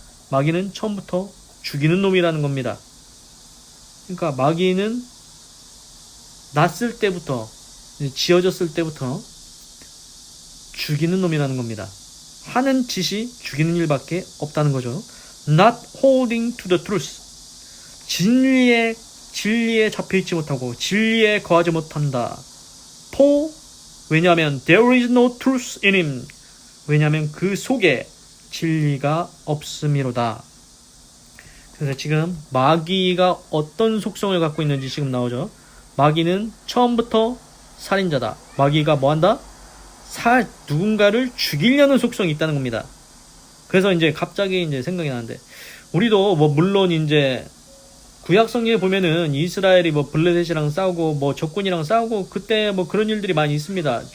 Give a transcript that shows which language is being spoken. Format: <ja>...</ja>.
<ko>마귀는 처음부터 죽이는 놈이라는 겁니다. 그러니까 마귀는 났을 때부터, 지어졌을 때부터 죽이는 놈이라는 겁니다. 하는 짓이 죽이는 일밖에 없다는 거죠.</ko> <en>Not holding to the truth.</en> <ko>진리에 잡혀있지 못하고 진리에 거하지 못한다.</ko> <en>For</en> <ko>왜냐하면</ko> <en>there is no truth in him.</en> <ko>왜냐하면 그 속에 진리가 없음이로다. 그래서 지금 마귀가 어떤 속성을 갖고 있는지 지금 나오죠. 마귀는 처음부터 살인자다. 마귀가 뭐한다? 누군가를 죽이려는 속성이 있다는 겁니다. 그래서 이제 갑자기 이제 생각이 나는데, 우리도 뭐 물론 이제 구약 성경에 보면은 이스라엘이 뭐 블레셋이랑 싸우고 뭐 적군이랑 싸우고 그때 뭐 그런 일들이 많이 있습니다.</ko>